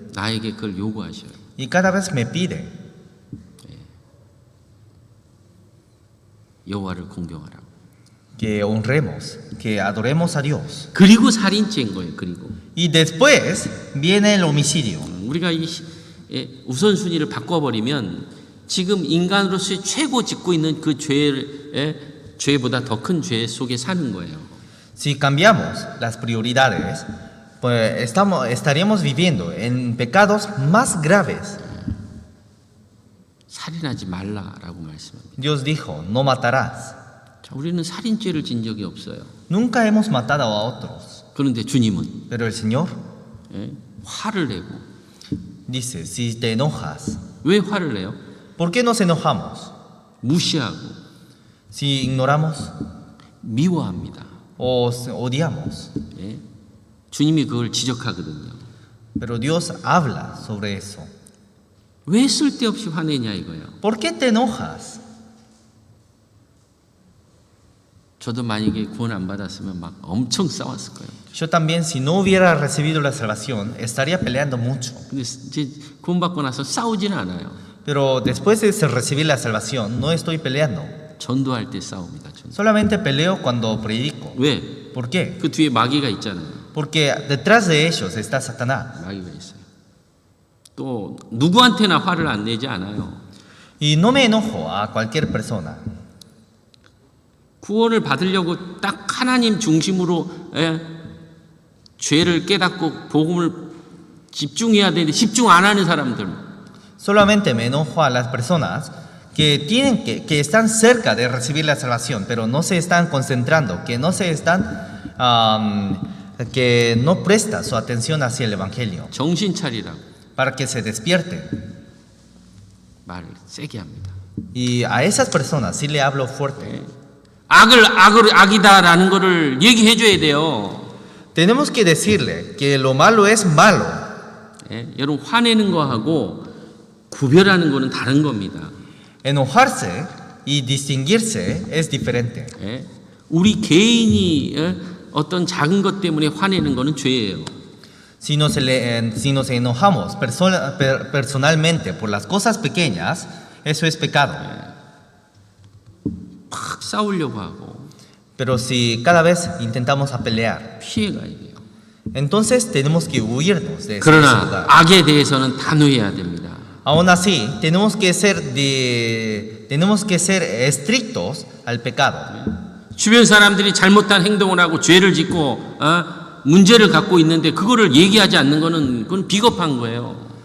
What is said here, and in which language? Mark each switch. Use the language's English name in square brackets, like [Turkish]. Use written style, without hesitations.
[Korean] 나에게 그걸 요구하셔요. [Spanish] Y cada vez me pide [Korean] 여호와를 공경하라고. [Spanish] que honremos, que adoremos a Dios. [Korean] 그리고 살인죄인 거예요. 그리고 [Spanish] Y después viene el homicidio. [Korean] 우리가 이 우선순위를 바꿔버리면 지금 인간으로서의 최고 짓고 있는 그 죄보다 더 큰 죄 속에 사는 거예요. [Spanish] Si cambiamos las prioridades, pues estaríamos viviendo en pecados más graves. [Korean] 살인하지 말라라고 말씀합니다. [Spanish] Dios dijo, no matarás. [Korean] 자, 우리는 살인죄를 진 적이 없어요. [Spanish] Nunca hemos matado a otros. [Korean] 그런데 주님은 [Spanish] Pero el Señor [Korean] 화를 내고 [Spanish] dice, si te enojas, [Korean] 왜 화를 내요? [Spanish] ¿por qué nos enojamos? [Korean] 무시하고 [Spanish] Si ignoramos [Korean] 미워합니다. [Spanish] o odiamos. [Korean] 예? 주님이 그걸 지적하거든요. [Spanish] Pero Dios habla sobre eso. [Korean] 왜 쓸데없이 화내냐 이거예요. [Spanish] ¿Por qué te enojas? [Korean] 저도 만약에 구원 안 받았으면 막 엄청 싸웠을 거예요. [Spanish] Yo también, si no hubiera recibido la salvación, estaría peleando mucho. [Korean] 근데 이제 구원 받고 나서 싸우지는 않아요. [Spanish] Pero después de recibir la salvación, no estoy peleando. [Korean] 전도할 때 싸웁니다. 전도. [Spanish] Solamente peleo cuando predico. [Korean] 왜? [Spanish] ¿Por qué? [Korean] 그 뒤에 마귀가 있잖아요. [Spanish] Porque detrás de ellos está Satanás. [Korean] 마귀가 있어요. 또 누구한테나 화를 안 내지 않아요. [Spanish] Y no me enojo a cualquier persona. [Korean] 구원을 받으려고 딱 하나님 중심으로 죄를 깨닫고 복음을 집중해야 되는데 집중 안 하는 사람들. [Spanish] Solamente me enojo a las personas que están cerca de recibir la salvación, pero no se están concentrando, que no presta su atención hacia el evangelio, [Korean] 정신 차리라고 [Spanish] para que se despierte. [Korean] 말을 세게 합니다. [Spanish] Y a esas personas sí le hablo fuerte. [Korean] 악이다라는 거를 얘기해 줘야 돼요. [Spanish] Tenemos que decirle que lo malo es malo. [Korean] 여러분 화내는 거하고 구별하는 거는 다른 겁니다. [Spanish] Enojarse y distinguirse es diferente. [Korean] 우리 개인이 어떤 작은 것 때문에 화내는 거는 죄예요. [Spanish] Si nos enojamos personalmente por las cosas pequeñas, eso es pecado. [Korean] 막 싸우려고 하고 [Spanish] Pero si cada vez intentamos a pelear, [Korean] 피해 가야 돼요. [Spanish] entonces tenemos que huirnos de ese [Korean] 그러나 [Spanish] lugar. [Korean] 악에 대해서는 단호해야 됩니다. [Spanish] Aún así, tenemos que ser estrictos al pecado. [Korean] 주변 사람들이 잘못한 행동을 하고 죄를 짓고 문제를 갖고 있는데 그거를 얘기하지 않는 거는 그건 비겁한 거예요.